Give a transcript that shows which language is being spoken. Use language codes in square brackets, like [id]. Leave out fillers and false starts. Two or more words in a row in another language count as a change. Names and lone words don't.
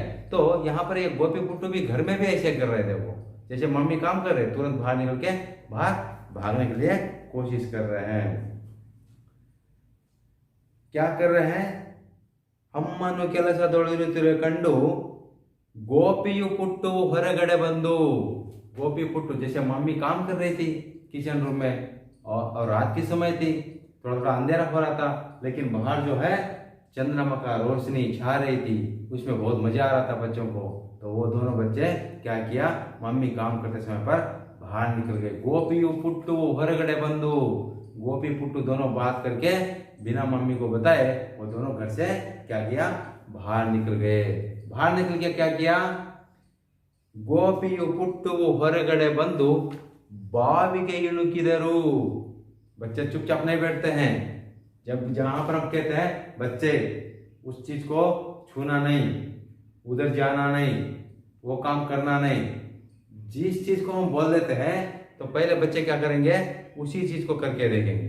[hi] तो यहाँ पर ये गोपी पुट्टू भी घर में भी ऐसे कर रहे थे। वो जैसे मम्मी काम कर रहे तुरंत बाहर निकल के बाहर भागने के लिए कोशिश कर रहे हैं। क्या कर रहे हैं? [kn] ಅಮ್ಮನು ಕೆಲಸದೊಳಿರುತ್ತಿರೆ ಕಂಡು ಗೋಪಿಯು ಪುಟ್ಟು ಹೊರಗಡೆ ಬಂದು। [hi] गोपी पुट्टू जैसे मम्मी काम कर रही थी किचन रूम में और रात की समय थी, थोड़ा थोड़ा अंधेरा हो रहा था, लेकिन बाहर जो है चंद्रमा का रोशनी छा रही थी, उसमें बहुत मजा आ रहा था बच्चों को। तो वो दोनों बच्चे क्या किया? मम्मी काम करते समय पर बाहर निकल गए। [kn] ಗೋಪಿಯು ಪುಟ್ಟು ಹೊರಗಡೆ ಬಂದು। [hi] गोपी पुट्टू दोनों बात करके बिना मम्मी को बताए वो दोनों घर से क्या किया? बाहर निकल गए। बाहर निकल के क्या किया? [kn] ಗೋಪಿಯು ಪುಟ್ಟು ಹೊರಗಡೆ ಬಂದು ಬಾವಿಗೆ ಇಣುಕಿದರು। [hi] बच्चे चुपचाप नहीं बैठते हैं। जब जहां पर हम कहते हैं बच्चे उस चीज को छूना नहीं, उधर जाना नहीं, वो काम करना नहीं, जिस चीज को हम बोल देते हैं तो पहले बच्चे क्या करेंगे? उसी चीज को करके देखेंगे।